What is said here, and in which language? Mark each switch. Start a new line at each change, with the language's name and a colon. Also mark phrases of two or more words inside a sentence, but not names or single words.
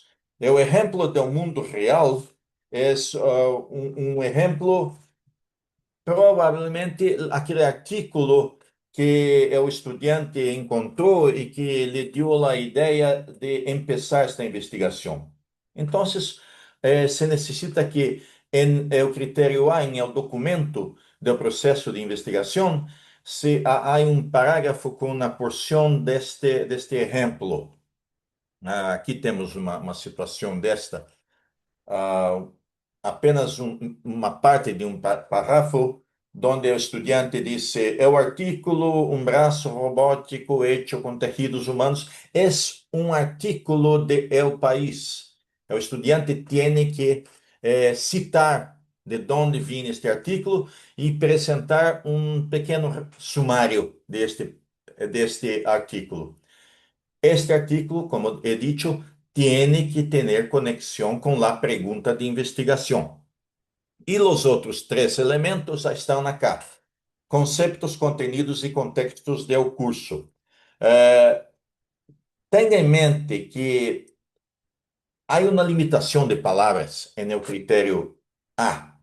Spanish: El ejemplo del mundo real es un ejemplo, probablemente aquele artículo que el estudiante encontró y que le dio la idea de empezar esta investigación. Entonces, se necesita que en el criterio A, en el documento del proceso de investigación,
Portuguese: se há um parágrafo com uma porção deste exemplo. Aqui temos uma situação desta. ah, Apenas uma parte de um parágrafo onde o estudante disse: é o artículo um braço robótico hecho com tecidos humanos. É um artículo de El País. O estudante tem que citar de onde vem este artículo e apresentar um pequeno sumário deste artículo.
Spanish: Este artículo, como he dicho, tiene que tener conexión con la pregunta de investigación. Y los otros tres elementos están acá. Conceptos, contenidos y contextos del curso. Eh, Tenga en mente que hay una limitación de palabras en el criterio A.